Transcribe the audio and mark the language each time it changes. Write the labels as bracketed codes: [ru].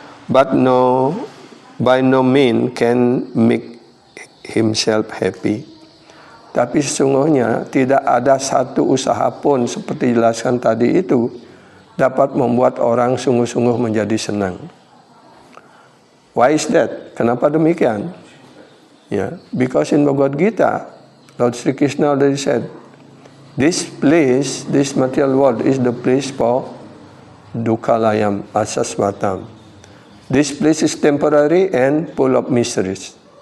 [en] But by no means can make himself happy. [id] Tapi sesungguhnya tidak ada satu usaha pun seperti dijelaskan tadi itu dapat membuat orang sungguh-sungguh menjadi senang. [en] Why is that? [id] Kenapa demikian? [en] Ya, because in Bhagavad Gita, Lord Sri Krishna already said, this place, this material world is the place for dukkhalayam, asasvatam. This place is temporary and full of miseries.